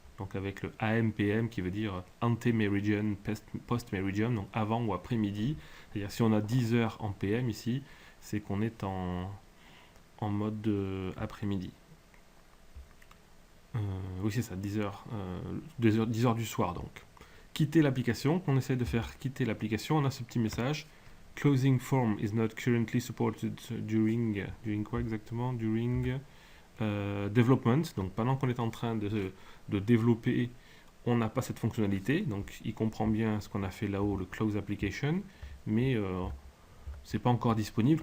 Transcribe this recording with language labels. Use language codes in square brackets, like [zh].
[fr] Donc avec le AM/PM qui veut dire ante-meridian, post-meridian, donc avant ou après-midi. C'est-à-dire si on a 10 heures en PM ici, c'est qu'on est en mode après-midi. Oui, c'est ça, 10 heures, 10 heures du soir donc. Quitter l'application, on essaie de faire quitter l'application, on a ce petit message. [en] Closing form is not currently supported during [fr] quoi exactement? [en] During development. [fr] Donc pendant qu'on est en train de développer, on n'a pas cette fonctionnalité. Donc il comprend bien ce qu'on a fait là-haut, le close application, mais c'est pas encore disponible.